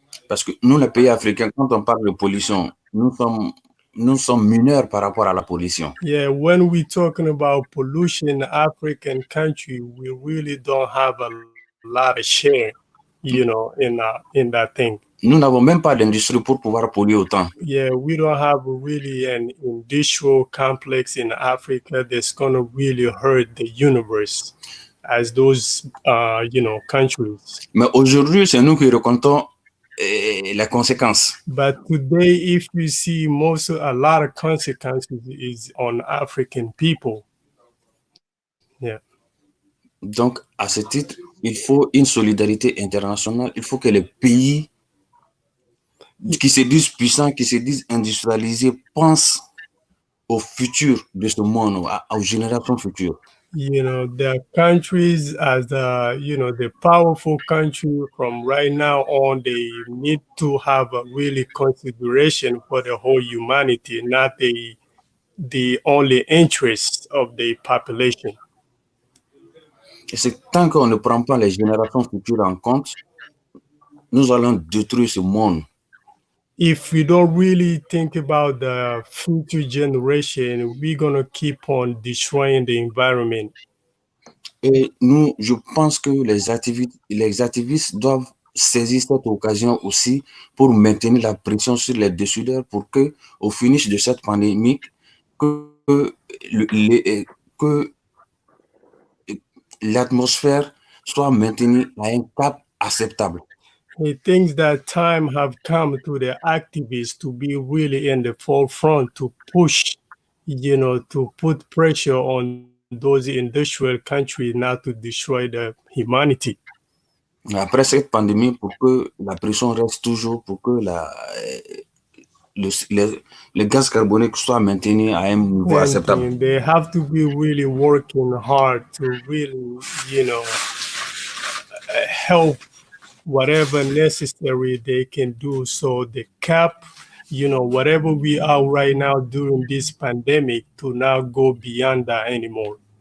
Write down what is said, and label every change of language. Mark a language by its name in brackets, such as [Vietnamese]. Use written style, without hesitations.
[French] Parce que nous, les pays africains, quand on parle de pollution, nous sommes mineurs par rapport à la pollution. [English] Yeah, when we're talking about pollution in African country, we really don't have a lot of share, in that thing. [French] Nous n'avons même pas d'industrie pour pouvoir polluer autant. [English] Yeah, we don't have really an industrial complex in Africa that's going to really hurt the universe as those, countries. [French] Mais aujourd'hui, c'est nous qui racontons les conséquences. [English] But today, if you see a lot of consequences is on African people. Yeah. [French] Donc, à ce titre, il faut une solidarité internationale. Il faut que les pays qui se disent puissants, qui se disent industrialisés, pensent au futur de ce monde, aux générations futures. [English] The countries as the powerful country from right now on, they need to have a really consideration for the whole humanity, not the only interest of the population. [French] Et c'est tant qu'on ne prend pas les générations futures en compte, nous allons détruire ce monde. [English] If we don't really think about the future generation, we're going to keep on destroying the environment. [French] Et je pense que les activistes doivent saisir cette occasion aussi pour maintenir la pression sur les décideurs pour que, au finish de cette pandémie, que l'atmosphère soit maintenue à un cap acceptable. [English] he thinks that time have come to the activists to be really in the forefront to push, to put pressure on those industrial countries not to destroy the humanity. [French] Après cette pandémie, pour que la pression reste toujours, pour que le gaz carbonique soit maintenu à un niveau acceptable. [English] They have to be really working hard to really, help whatever necessary they can do so the cap, whatever we are right now during this pandemic to not go beyond that anymore.